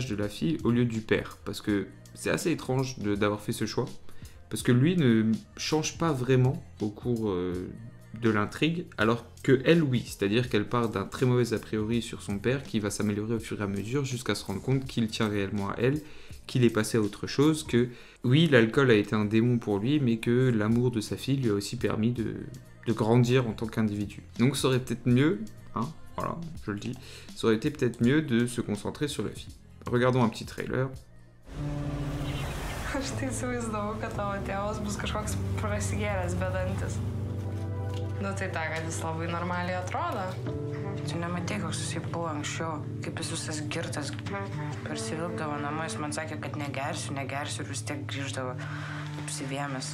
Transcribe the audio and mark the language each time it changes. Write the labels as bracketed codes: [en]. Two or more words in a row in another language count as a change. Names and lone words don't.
[fr] de la fille au lieu du père, parce que c'est assez étrange d'avoir fait ce choix, parce que lui ne change pas vraiment au cours de l'intrigue, alors que elle, oui, c'est-à-dire qu'elle part d'un très mauvais a priori sur son père qui va s'améliorer au fur et à mesure jusqu'à se rendre compte qu'il tient réellement à elle, qu'il est passé à autre chose, que oui, l'alcool a été un démon pour lui, mais que l'amour de sa fille lui a aussi permis de grandir en tant qu'individu. Donc ça aurait peut-être mieux, voilà, je le dis, ça aurait été peut-être mieux de se concentrer sur la fille. Regardons un petit trailer. [lt] Aš tai įsivaizdavau, kad tavo tėvas bus kažkoks prasigėręs bedantis. Nu tai ta, kad jis labai normaliai atrodo. Tu nematei, koks jisai buvo anksčiau, kaip jis visas girtas. Persivilkdavo namą, jis man sakė, kad negersiu ir vis tiek grįždavo apsivėmęs.